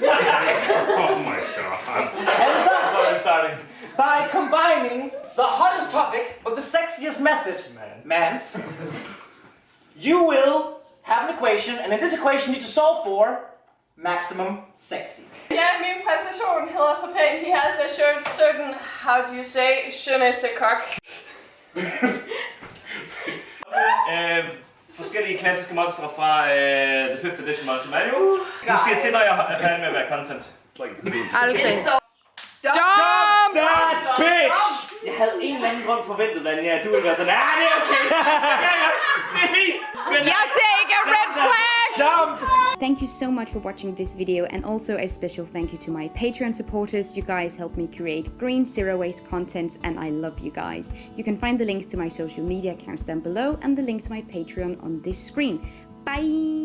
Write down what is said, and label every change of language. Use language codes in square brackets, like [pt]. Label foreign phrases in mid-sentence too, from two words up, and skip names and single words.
[en] Oh my god. And thus, by combining the hottest topic with the sexiest method, man, you will have an equation, and in this equation you need to solve for maximum sexy. [da] Ja, min præstation hedder så pænt. [en] He has a certain, how do you say, [fr] je ne sais quoi. [da] Forskellige klassiske monstre fra The 5th Edition Monster Manual. Du siger til, når jeg er færdig med at være content. Aldrig. [en] Dump that bitch! [da] Jeg havde en eller anden grund forventet, Vanja, du ville være sådan, det er okay. Ja, det er fint. Jeg ser ikke [en] red flags! Dump! Thank you so much for watching this video, and also a special thank you to my Patreon supporters. You guys help me create green, zero-waste content, and I love you guys. You can find the links to my social media accounts down below and the link to my Patreon on this screen.